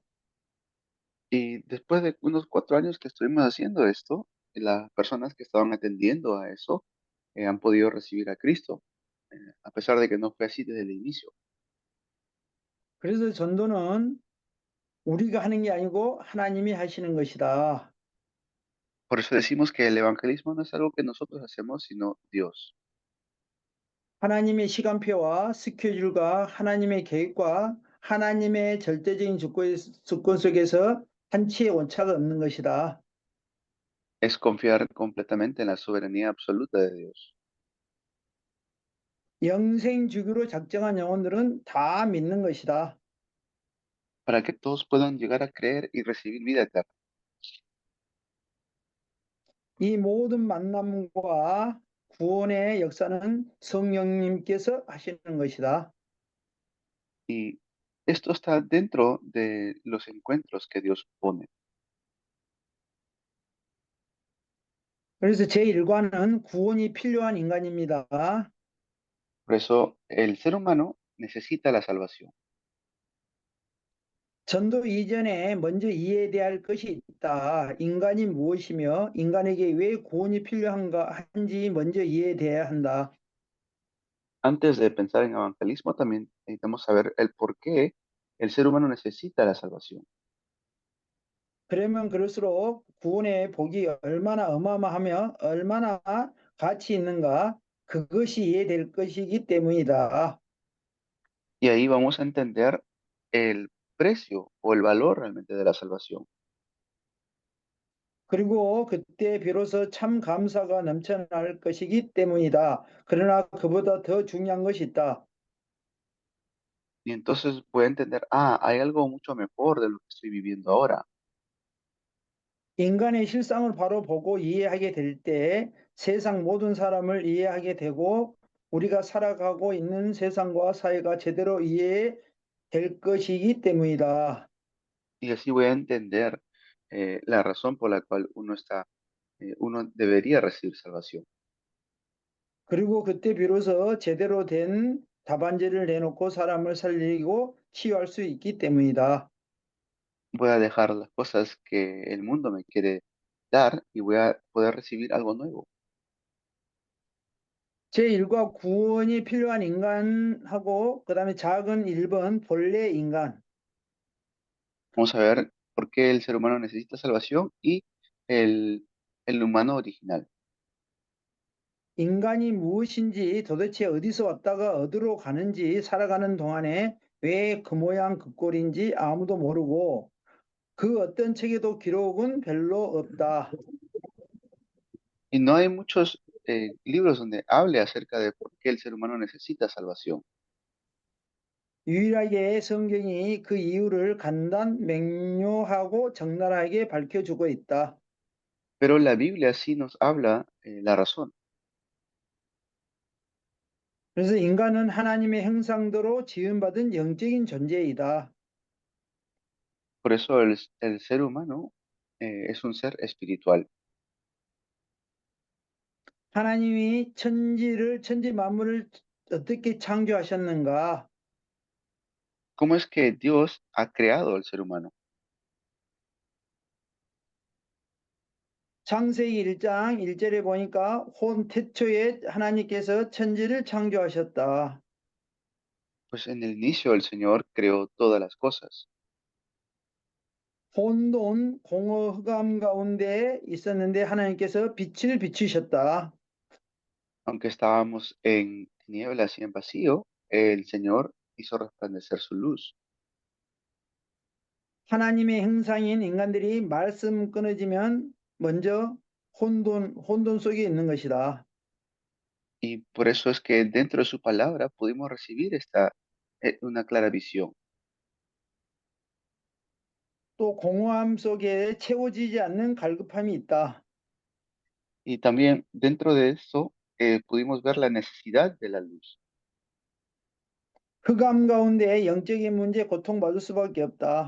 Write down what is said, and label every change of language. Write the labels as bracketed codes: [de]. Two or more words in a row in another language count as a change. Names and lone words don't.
[es] Y después de unos 4 años que estuvimos haciendo esto, las personas que estaban atendiendo a eso han podido recibir a Cristo, a pesar de que no fue así desde el inicio. [ko] 그래서 전도는 우리가 하는 게 아니고 하나님이 하시는 것이다. [es] Por eso decimos que el evangelismo no es algo que nosotros hacemos, sino Dios. [ko] 하나님의 시간표와 스케줄과 하나님의 계획과 하나님의 절대적인 주권 속에서 한치의 오차가 없는 것이다. [es] Es confiar completamente en la soberanía absoluta de Dios. [ko] 영생 주기로 작정한 영혼들은 다 믿는 것이다. [es] Para que todos puedan llegar a creer y recibir vida eterna. [ko] 이 모든 만남과 구원의 역사는 성령님께서 하시는 것이다. [es] Y esto está dentro de los encuentros que Dios pone. [ko] 그래서 제1과는 구원이 필요한 인간입니다. [es] Por eso el ser humano necesita la salvación. [ko] 전도 이전에 먼저 이해돼야 할 것이 있다. 인간이 무엇이며 인간에게 왜 구원이 필요한가 한지 먼저 이해돼야 한다. [es] Antes de pensar en evangelismo, también necesitamos saber el por qué el ser humano necesita la salvación. [ko] 그러면 그럴수록 구원의 복이 얼마나 어마어마하며 얼마나 가치 있는가 그것이 이해될 것이기 때문이다. [es] Y ahí vamos a entender el precio o el valor realmente de la salvación. [ko] 그리고 그때 비로소 참 감사가 넘쳐날 것이기 때문이다. 그러나 그보다 더 중요한 것이 있다. [es] Y entonces voy a entender, ah, hay algo mucho mejor de lo que estoy viviendo ahora. [ko] 인간의 실상을 바로 보고 이해하게 될 때 세상 모든 사람을 이해하게 되고 우리가 살아가고 있는 세상과 사회가 제대로 이해될 것이기 때문이다. [es] Y así voy a entender la razón por la cual uno debería recibir salvación. [ko] 그리고 그때 비로소 제대로 된 답안지를 내놓고 사람을 살리고 치유할 수 있기 때문이다. [es] Voy a dejar las cosas que el mundo me quiere dar y voy a poder recibir algo nuevo. [ko] 제1과 구원이 필요한 인간하고 그다음에 작은 1번 본래 인간. [es] Vamos a ver por qué el ser humano necesita salvación y el, el humano original. [ko] 인간이 무엇인지 도대체 어디서 왔다가 어디로 가는지 살아가는 동안에 왜 그 모양 그 꼴인지 아무도 모르고 그 어떤 책에도 기록은 별로 없다. [es] Y no hay muchos libros donde hable acerca de por qué el ser humano necesita salvación. [ko] 유일하게 성경이 그 이유를 간단 명료하고 적나라하게 밝혀주고 있다. [es] Pero la Biblia sí nos habla la razón. [ko] 그래서 인간은 하나님의 형상대로 지음받은 영적인 존재이다. [es] Por eso el ser humano es un ser espiritual. [ko] 하나님이 천지 만물을 어떻게 창조하셨는가? [es] ¿Cómo es que Dios ha creado al ser humano? [ko] 창세기 1장 1절에 보니까 태초에 하나님께서 천지를 창조하셨다. [es] Pues en el inicio el Señor creó todas las cosas. [ko] 혼돈, 공허, 흑암 가운데 있었는데 하나님께서 빛을 비추셨다. [es] Aunque estábamos en tinieblas y en vacío, el Señor hizo resplandecer su luz. [ko] 하나님의 형상인 인간들이 말씀 끊어지면 먼저 혼돈 속에 있는 것이다. [es] Y por eso es que dentro de su palabra pudimos recibir una clara visión. [ko] 또 공허함 속에 채워지지 않는 갈급함이 있다. [es] Y también dentro de eso pudimos ver la necesidad de la luz. [ko] 흑암 가운데 영적인 문제 고통받을 수밖에 없다.